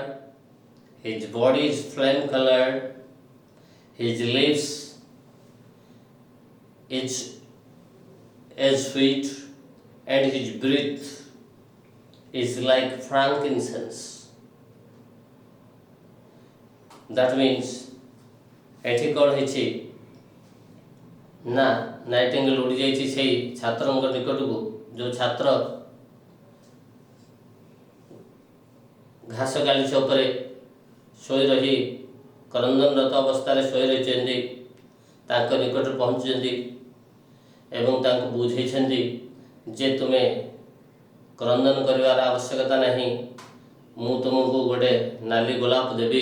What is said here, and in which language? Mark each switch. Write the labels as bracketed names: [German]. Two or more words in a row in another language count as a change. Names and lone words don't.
[English] His body is flame colored. His lips is as sweet, and his breath is like frankincense. That means [Odia] ଏଠି କ'ଣ ହେଇଛି ନା ନାଇଟିଙ୍ଗେଲ୍ ଉଡ଼ିଯାଇଛି ସେଇ ଛାତ୍ରଙ୍କ ନିକଟକୁ, ଯେଉଁ ଛାତ୍ର ଘାସ ଗାଲିଚା ଉପରେ ଶୋଇ ରହି କ୍ରନ୍ଦନରତ ଅବସ୍ଥାରେ ଶୋଇ ରହିଛନ୍ତି, ତାଙ୍କ ନିକଟରେ ପହଞ୍ଚିଛନ୍ତି ଏବଂ ତାଙ୍କୁ ବୁଝେଇଛନ୍ତି ଯେ ତୁମେ କ୍ରନ୍ଦନ କରିବାର ଆବଶ୍ୟକତା ନାହିଁ, ମୁଁ ତୁମକୁ ଗୋଟେ ନାଲି ଗୋଲାପ ଦେବି।